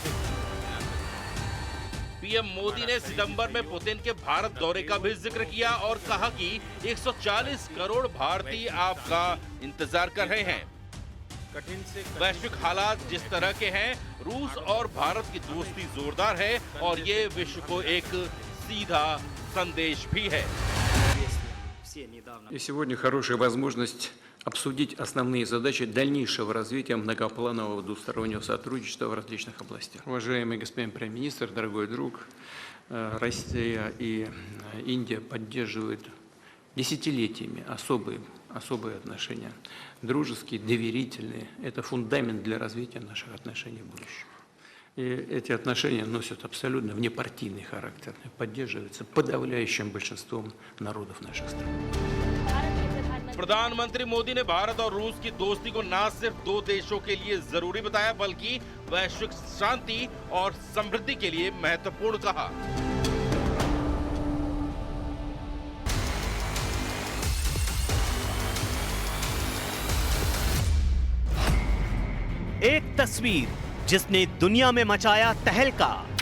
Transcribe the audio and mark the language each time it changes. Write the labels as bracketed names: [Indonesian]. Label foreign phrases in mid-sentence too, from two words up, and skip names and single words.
[Hindi] पीएम मोदी ने सितंबर में पुतिन के भारत दौरे का भी जिक्र किया और कहा कि 140 करोड़ भारतीय आपका इंतजार कर रहे हैं। वैश्विक हालात जिस तरह के हैं, रूस और भारत की दोस्ती जोरदार है और ये विश्व को एक सीधा संदेश भी है। [Russian] И сегодня хорошая возможность обсудить основные задачи дальнейшего развития многопланового двустороннего сотрудничества в различных областях. Уважаемый господин премьер-министр, дорогой друг, Россия и Индия поддерживают десятилетиями особые отношения, дружеские, доверительные. Это фундамент для развития наших отношений в будущем. И эти отношения носят абсолютно внепартийный характер, поддерживаются подавляющим большинством народов наших стран. [Hindi] प्रधानमंत्री मोदी ने भारत और रूस की दोस्ती को न सिर्फ दो देशों के लिए जरूरी बताया बल्कि वैश्विक शांति और समृद्धि के लिए महत्वपूर्ण कहा। एक तस्वीर जिसने दुनिया में मचाया तहलका।